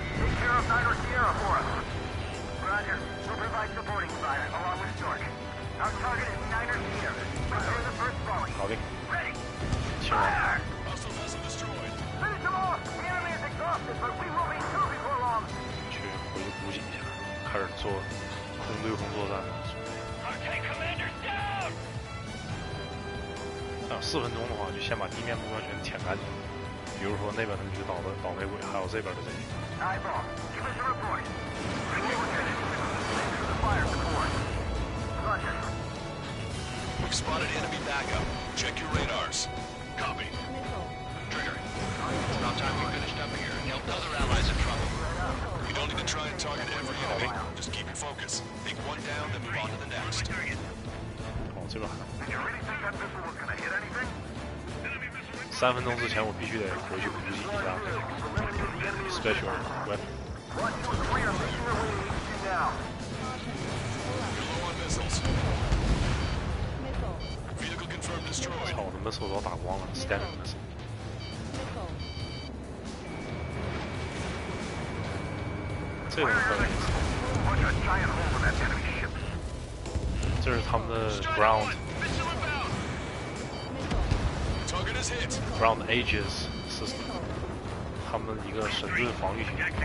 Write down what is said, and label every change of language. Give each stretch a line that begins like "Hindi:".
English: Take care of Niner Sierra for us. Roger. We'll provide supporting fire along with Stork. Our target is Niner Sierra. Prepare the first volley.
Chinese: 好的，
English: Ready.
Chinese: 清完。
English: Fire! Hostile vessel destroyed. Finish them off! The enemy is exhausted, but we will be too before long.
Chinese: 去回去补给一下，开始做空对空作战。
English: Our tank commander's down!
Chinese: 像4分钟的话，就先把地面目标全舔干净。比如说那边的那个倒霉鬼，还有这边的这个。
English: Eyeball, give us a report. Thanks for the fire support. Roger. We've spotted enemy backup. Check your radars. Copy. Missile. Trigger. It's about time we finished up here and helped other allies in trouble. You don't need to try and target every enemy. Just keep your focus. Take one down, then move on to the next.
Chinese: 哦，这边还
English: You really think that missile was gonna hit anything?
Chinese: 3分钟之前我必须得回去补给一下
English: special weapon。 1, 2, 3 are making their way to HQ now. You're low on missiles. Missile. Vehicle confirmed destroyed.
Chinese: 操，我的 missile 都打光了 ，
English: standard missile。 Missile.
Chinese: 这种可以，
English: Punch a giant hole in that enemy ship.
Chinese: 这是他们的 ground
English: Missile inbound. Missile. Target is hit. ground aegis system，
Chinese: 他们一个神盾防御系统。